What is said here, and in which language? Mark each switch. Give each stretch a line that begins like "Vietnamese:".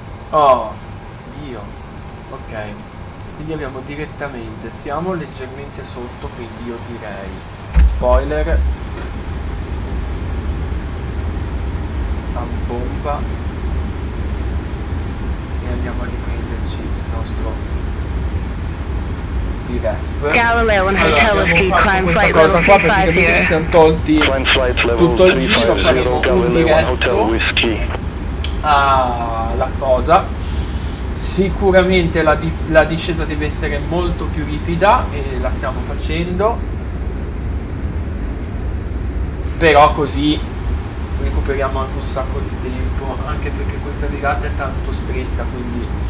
Italian: Oh, Dio. Ok. Quindi abbiamo direttamente, siamo leggermente sotto, quindi io direi spoiler a bomba e andiamo a riprenderci il nostro VREF.
English: Galileo and Hotel Whiskey, climb flight level
Italian: Cosa qua praticamente ci siamo tolti tutto il giro, faremo un diretto la cosa. Sicuramente la discesa deve essere molto più ripida e la stiamo facendo, però così recuperiamo anche un sacco di tempo, anche perché questa virata è tanto stretta, quindi